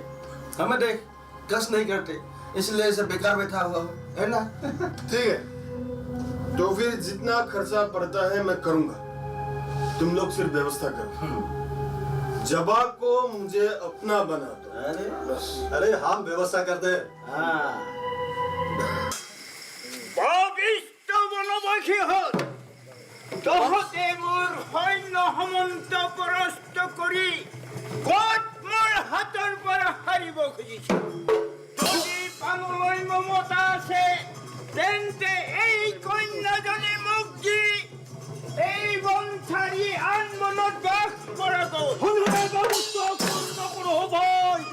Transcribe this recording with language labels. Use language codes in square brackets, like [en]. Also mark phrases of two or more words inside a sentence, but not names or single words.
[hi] हमें देख, कष्ट नहीं करते, इसलिए इसे बेकार बैठा हुआ है ना। ठीक है, तो फिर जितना खर्चा पड़ता है मैं करूंगा, तुम लोग सिर्फ व्यवस्था करो। जबा को मुझे अपना बना दो। अरे हम व्यवस्था कर दे। [as] তহতে মোৰ সৈন্য সমন্ত পৰাস্ত কৰি ক'ত মোৰ হাতৰ পৰা হাৰিব খুজিছে। যদি পাবলৈ মমতা আছে তেন্তে এই কন্যাজনী মোক দি এই বন ছাড়ি আন মনত বাস কৰাটো ব্যৱস্থা পূৰ্ণ কৰোঁ ভাই।